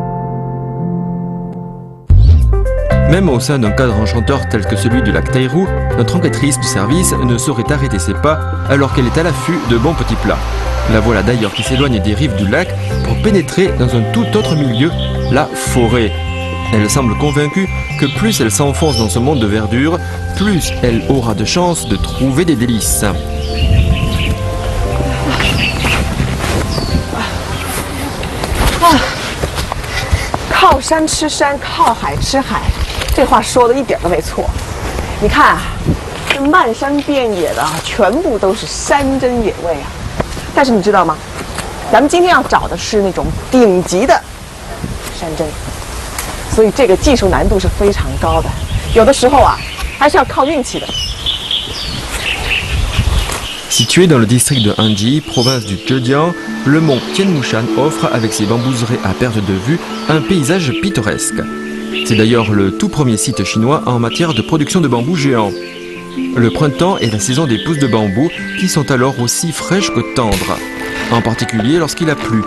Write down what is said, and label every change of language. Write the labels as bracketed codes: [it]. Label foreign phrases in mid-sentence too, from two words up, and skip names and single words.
[fr] Même au sein d'un cadre enchanteur tel que celui du lac Tairou, notre enquêtrice du service ne saurait arrêter ses pas alors qu'elle est à l'affût de bons petits plats. La voilà d'ailleurs qui s'éloigne des rives du lac pour pénétrer dans un tout autre milieu, la forêt. Elle semble convaincue que plus elle s'enfonce dans ce monde de verdure, plus elle aura de chances de trouver des délices. [zh] 靠山吃山，靠海吃海，这话说的一点都没错。你看啊，这漫山遍野的，全部都是山珍野味啊。但是你知道吗？咱们今天要找的是那种顶级的山珍，所以这个技术难度是非常高的。有的时候啊，还是要靠运气的。 [fr] Situé dans le district de Hanji, province du Zhejiang, le mont Tianmushan offre, avec ses bambouseraies à perte de vue, un paysage pittoresque. C'est d'ailleurs le tout premier site chinois en matière de production de bambou géant. Le printemps est la saison des pousses de bambou qui sont alors aussi fraîches que tendres, en particulier lorsqu'il a plu.